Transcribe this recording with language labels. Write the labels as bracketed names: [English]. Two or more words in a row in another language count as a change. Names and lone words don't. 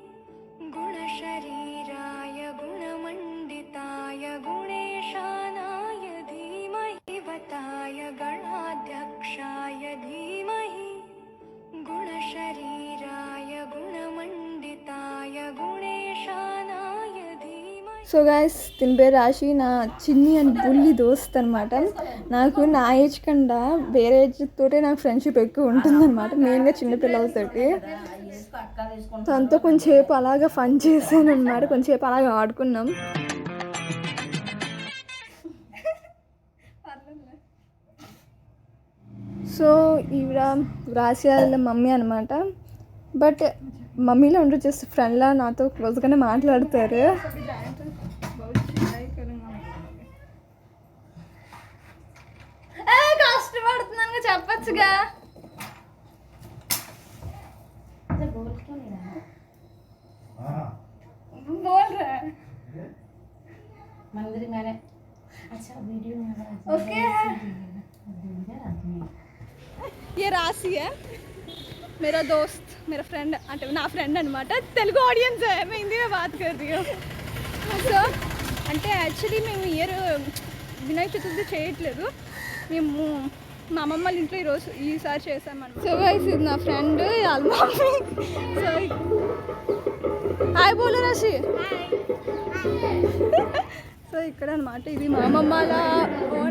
[Sanskrit] गुणशरीराय गुणमण्डिताय गुणेशानाय धीमहि वताय गणाध्यक्षाय धीमहि गुणशरीराय गुणमण्डिताय गुणेशानाय धीमहि. [English] so guys [Telugu] దీని పేరు రాశి. నా చిన్ని అని బుల్లి దోస్త్ అనమాట. నాకు నా ఏజ్ కన్నా వేరే ఏజ్ తోటే నాకు ఫ్రెండ్షిప్ ఎక్కువ ఉంటుందన్నమాట, మెయిన్గా చిన్నపిల్లలతోటి. తనతో కొంచెంసేపు అలాగా ఫన్ చేశాను అనమాట, కొంచెంసేపు అలాగా ఆడుకున్నాం. సో ఈవిడ రాశి వాళ్ళ మమ్మీ అనమాట. బట్ మమ్మీలో ఉండరు, జస్ట్ ఫ్రెండ్లా నాతో క్లోజ్గానే మాట్లాడతారు. కష్టపడుతున్నాను చెప్పచ్చుగా. [Hindi] बोल रहा है मंदिर में। अच्छा वीडियो में ओके है. ये राशि है मेरा दोस्त, मेरा फ्रेंड [Telugu] అంటే నా ఫ్రెండ్ అనమాట. [English] Telugu audience [Hindi] है, मैं हिंदी में बात कर रही हूँ. [Telugu] సో అంటే యాక్చువల్లీ మేము ఇయర్ వినాయక చతుర్థి చేయట్లేదు. మేము మా అమ్మమ్మ వాళ్ళ ఇంట్లో ఈసారి చేసామన్నమాట. [English] so guys [Telugu] ఇది నా ఫ్రెండ్ వాళ్ళ మమ్మీ. సో హాయ్ బోలో రాశి. సో ఇక్కడ అనమాట ఇది మా అమ్మమ్మల ఓన్.